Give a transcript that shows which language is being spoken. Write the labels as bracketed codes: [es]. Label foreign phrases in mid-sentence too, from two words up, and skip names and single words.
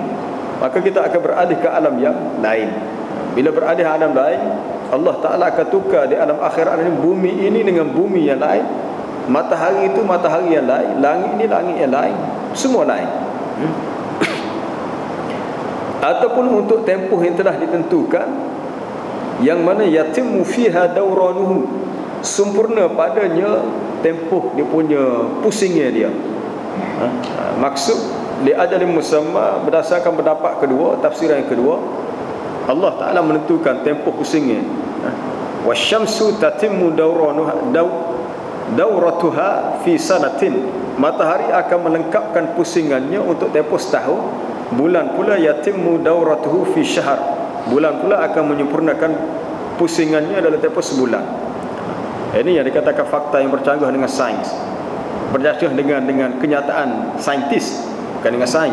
[ms] Maka kita akan beralih ke alam yang lain. Bila beralih ke alam lain, Allah Ta'ala akan tukar di alam akhirat ini bumi ini dengan bumi yang lain, matahari itu matahari yang lain, langit ini langit yang lain, semua lain. Ataupun untuk tempoh yang telah ditentukan, yang mana [ar] يتم فيها دورانه, [ms] sempurna padanya tempoh dia punya pusingnya dia. [ar] Maksud لأجل مسمى, [ms] berdasarkan pendapat kedua, tafsiran yang kedua, Allah Ta'ala menentukan tempoh pusingnya. [ar] والشمس تتم دورتها في سنة, [ms] matahari akan melengkapkan pusingannya untuk tempoh setahun. Bulan pula [ar] يتم دورته في شهر, [ms] bulan pula akan menyempurnakan pusingannya dalam tempoh sebulan. Ini yang dikatakan fakta yang bercanggah dengan sains, bercanggah dengan kenyataan saintis, bukan dengan sains.